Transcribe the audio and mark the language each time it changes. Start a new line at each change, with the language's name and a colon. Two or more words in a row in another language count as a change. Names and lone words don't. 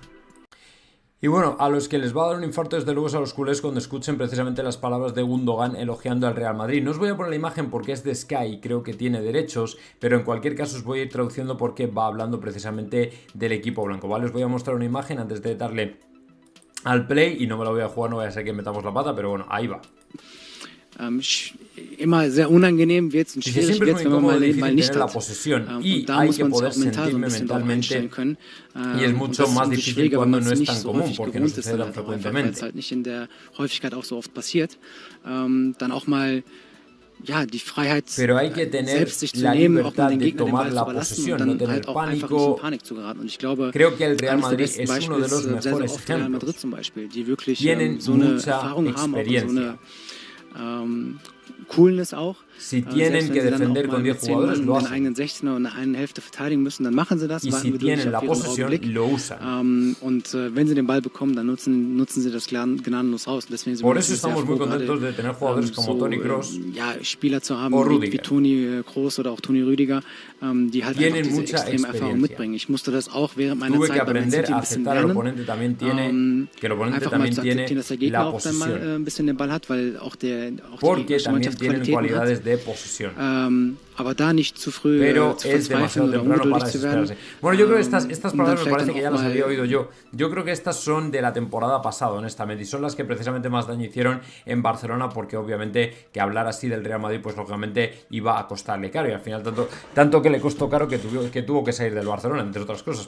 Spanish: Y bueno, a los que les va a dar un infarto desde luego es a los culés cuando escuchen precisamente las palabras de Gundogan elogiando al Real Madrid. No os voy a poner la imagen porque es de Sky y creo que tiene derechos, pero en cualquier caso os voy a ir traduciendo porque va hablando precisamente del equipo blanco, ¿vale? Os voy a mostrar una imagen antes de darle al play y no me la voy a jugar, no voy a ser que metamos la pata, pero bueno, ahí va.
German: Immer sehr unangenehm wird und schwierig wird, wenn man mal nicht
Spanish: la
German: hat.
Spanish: posesión
German: Und
Spanish: y
German: da
Spanish: hay
German: muss
Spanish: que
German: man sich
Spanish: poder
German: auch mental so ein
Spanish: sentirme
German: bisschen drauf einstellen
Spanish: mentalmente
German: können.
Spanish: y es
German: Und
Spanish: mucho
German: das ist
Spanish: más
German: irgendwie
Spanish: difícil
German: schwieriger, wenn
Spanish: cuando
German: man
Spanish: no
German: es
Spanish: es
German: nicht
Spanish: tan
German: so
Spanish: común
German: häufig
Spanish: porque no
German: gewohnt ist,
Spanish: sucede
German: dann
Spanish: tan
German: halt auch einfach, weil es
Spanish: frecuentemente.
German: halt nicht in der Häufigkeit auch so oft passiert. Dann auch mal ja, die Freiheit
Spanish: Pero hay que tener
German: selbst sich zu
Spanish: la
German: nehmen, auch
Spanish: libertad
German: mal den
Spanish: de
German: Gegner den
Spanish: tomar
German: Ball
Spanish: la
German: zu überlassen
Spanish: posesión,
German: und
Spanish: no
German: dann
Spanish: tener
German: halt auch einfach nicht in
Spanish: pánico.
German: Panik zu geraten. Und ich glaube,
Spanish: Creo que el Real
German: eines der
Spanish: Madrid
German: besten
Spanish: es uno
German: Beispiele
Spanish: de los
German: ist sehr, sehr
Spanish: mejores
German: oft Real Madrid
Spanish: ejemplos.
German: zum Beispiel, die wirklich
Spanish: Tienen
German: so eine
Spanish: mucha
German: Erfahrung haben, auch und so
Spanish: experiencia.
German: eine Coolness auch.
Spanish: Si tienen que defender con 10 jugadores, lo
German: den
Spanish: hacen.
German: eigenen 16er und eine Hälfte verteidigen müssen, dann machen sie das.
Spanish: Y si
German: warten
Spanish: tienen
German: geduldig
Spanish: la
German: auf ihren
Spanish: posesión,
German: Augenblick.
Spanish: lo usan.
German: Und wenn sie den Ball bekommen, dann nutzen sie das gnadenlos aus. Deswegen sind
Spanish: Por
German: wir
Spanish: eso
German: sehr
Spanish: estamos
German: froh,
Spanish: muy contentos
German: gerade,
Spanish: de tener jugadores como Toni Kroos
German: ja, Spieler zu haben
Spanish: o
German: wie
Spanish: Rüdiger.
German: Toni Kroos oder auch Toni Rüdiger, die halt
Spanish: Tienen
German: einfach diese
Spanish: mucha
German: extreme Erfahrung
Spanish: experiencia.
German: mitbringen. Ich musste das auch während meiner
Spanish: Tuve que
German: Zeit bei Man
Spanish: aprender
German: City
Spanish: a
German: ein bisschen
Spanish: aceptar al
German: lernen.
Spanish: oponente también tiene, que el oponente
German: Einfach mal
Spanish: también
German: zu
Spanish: tiene
German: akzeptieren, dass der Gegner
Spanish: la
German: auch dann mal
Spanish: posesión,
German: ein bisschen den Ball hat, weil auch die
Spanish: porque
German: gegnerische
Spanish: también
German: Mannschaft
Spanish: tienen
German: Qualitäten hat.
Spanish: cualidades de posesión.
German: Aber da nicht zu früh
Spanish: Pero
German: zu
Spanish: es
German: verzweifeln
Spanish: demasiado
German: oder
Spanish: temprano
German: ungeduldig
Spanish: para
German: zu werden.
Spanish: desesperarse. Bueno, yo creo que estas
German: Und dann
Spanish: palabras me
German: vielleicht
Spanish: parece
German: dann
Spanish: que ya
German: auch
Spanish: las había
German: mal
Spanish: oído yo. Yo creo que estas son de la temporada pasada, honestamente, y son las que precisamente más daño hicieron en Barcelona, porque obviamente que hablar así del Real Madrid, pues lógicamente iba a costarle caro, y al final tanto que le costó caro que tuvo que salir del Barcelona, entre otras cosas.